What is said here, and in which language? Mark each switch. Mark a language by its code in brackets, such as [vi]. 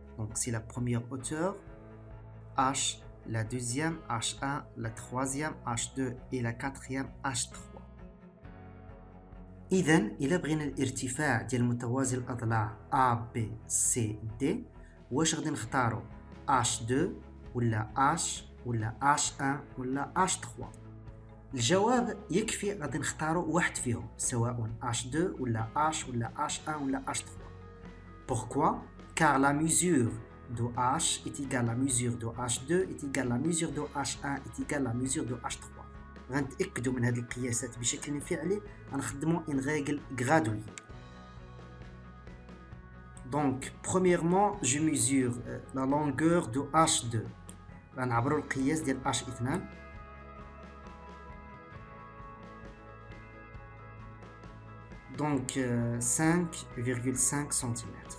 [fr] Donc c'est la première hauteur H, la deuxième H1, la troisième H2 et la quatrième H3. [ar] إذا إلا بغينا الارتفاع ديال متوازي الأضلاع A, B, C, D واش غادي نختارو H2 ولا H ولا H1 ولا H3؟ الجواب يكفي غادي نختارو واحد فيهم سواء H2 ولا H ولا H1 ولا H3. [fr] Pourquoi? Car la mesure de H est égale à la mesure de H2 est égale à la mesure de H1 est égale à la mesure de H3. [ar] غنتأكدوا من هذه القياسات بشكل فعلي غنخدموا ان règle graduée. [fr] Donc premièrement je mesure la longueur de H2. [ar] غنعبروا القياس ديال H2. [fr] Donc 5,5 cm.